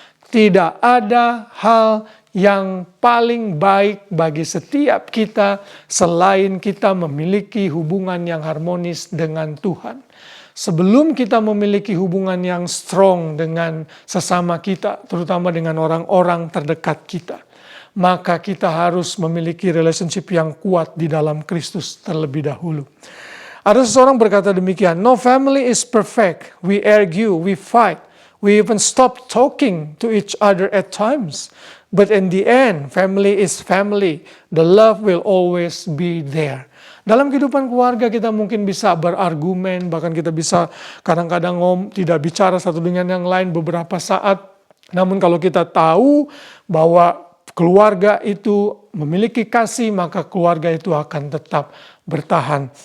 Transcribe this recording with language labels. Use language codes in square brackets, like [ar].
[id] Tidak ada hal yang paling baik bagi setiap kita selain kita memiliki hubungan yang harmonis dengan Tuhan. Sebelum kita memiliki hubungan yang strong dengan sesama kita, terutama dengan orang-orang terdekat kita, maka kita harus memiliki relationship yang kuat di dalam Kristus terlebih dahulu. Ada seseorang berkata demikian, [en] no family is perfect. We argue, we fight, we even stop talking to each other at times. But in the end, family is family. The love will always be there. [id] Dalam kehidupan keluarga kita mungkin bisa berargumen, bahkan kita bisa kadang-kadang tidak bicara satu dengan yang lain beberapa saat. Namun kalau kita tahu bahwa keluarga itu memiliki kasih, maka keluarga itu akan tetap bertahan.